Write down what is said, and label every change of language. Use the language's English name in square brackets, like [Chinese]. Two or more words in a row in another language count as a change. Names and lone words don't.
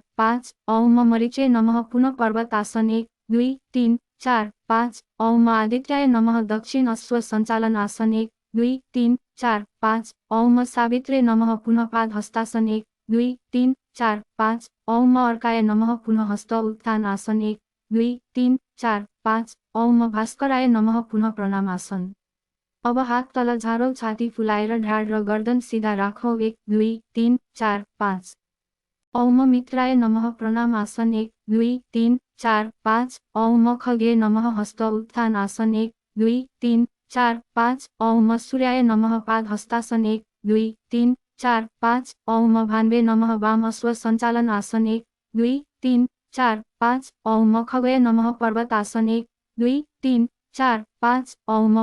[Nepali] 5, [Sanskrit] ओम मरीचे नमः [Nepali] पुनः पर्वत आसन 1, 2, 3, 4, 5, [Sanskrit] ओम आदित्याय नमः [Nepali] दक्षिण अश्व सञ्चालन आसन 1, 2, 3, 4, 5, [Sanskrit] ओम सावित्रे नमः [Nepali] पुनः पाद हस्तासन 1, 2, 3, 4, 5, [Sanskrit] ओम अर्काय नमः [Nepali] पुनः हस्त उत्थान आसन 1, 2, 3, 4, 5, [Sanskrit] ओम भास्कराय नमः [Nepali] पुनः प्रणाम आसन। अब हात तल झारौ, छाती फुलाएर ढाड र गर्दन सिधा राखौ। 1, 2, 3, 4, 5। [Sanskrit] ओम मित्राय नमः [Nepali] प्रणाम आसन 1, 2, 3, 4, 5, [Sanskrit] ओम खगे नमः [Nepali] हस्त उत्थान आसन 1, 2, 3, 4, 5, [Sanskrit] ओम सूर्याय नमः [Nepali] पाद हस्तासन 1, 2, 3, 4, 5, [Sanskrit] ओम भान्वे नमः [Nepali] वाम अश्व सञ्चालन आसन 1, 2, 3, 4, 5, [Sanskrit] ओम खगय नमः [Nepali] पर्वत आसन 1, 2, 3, 4, 5, ओम